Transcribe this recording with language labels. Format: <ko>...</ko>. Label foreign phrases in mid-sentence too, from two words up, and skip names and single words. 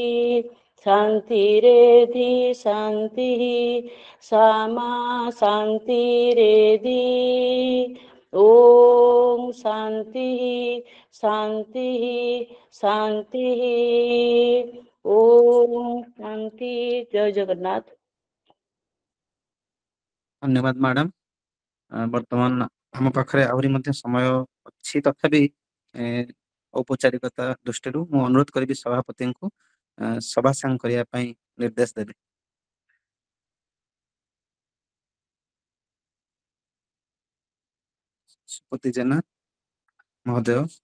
<sa>शांतिरेधि शांति सामा शांतिरेधि ओम शांति शांति शांति ओम शांति।</sa> <or>ଜୟ ଜଗନ୍ନାଥ। ଧନ୍ୟବାଦ ମ୍ୟାଡାମ ବର୍ତ୍ତମାନ ଆମ ପାଖରେ ଆହୁରି ମଧ୍ୟ ସମୟ ଅଛି, ତଥାପି ଔପଚାରିକତା ଦୃଷ୍ଟିରୁ ମୁଁ ଅନୁରୋଧ କରିବି ସଭାପତିଙ୍କୁ ସଭା ସାଙ୍ଗ କରିବା ପାଇଁ ନିର୍ଦ୍ଦେଶ ଦେବି। ସୁପତି ଜେନା ମହୋଦୟ।</or>